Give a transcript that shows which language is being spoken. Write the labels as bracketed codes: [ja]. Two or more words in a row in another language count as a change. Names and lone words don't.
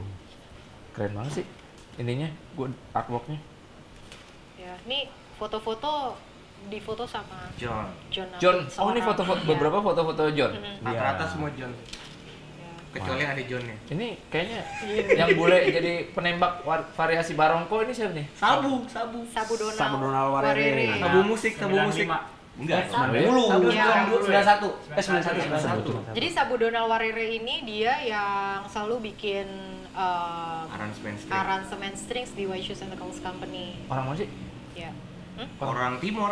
[id] Keren banget sih ininya, gue artworknya. Ya, ini foto-foto difoto sama John. John. John, oh ini seorang- foto-foto ya. beberapa foto-foto John. Mhm. Rata-rata Iya. semua John. Ya. Kecuali yang ada Johnnya. Ini kayaknya yang boleh jadi penembak variasi barongko ini siapa nih? Sabu. Sabu Donald. Sabu Donald Warere. Sabu musik. Enggak, Sabu. 90. Ya. 91. 91. Jadi Sabu Donald Warere ini dia yang selalu bikin aransemen strings di White Shoes and the Coals Company. Orang mana sih? Ya. Orang Timor.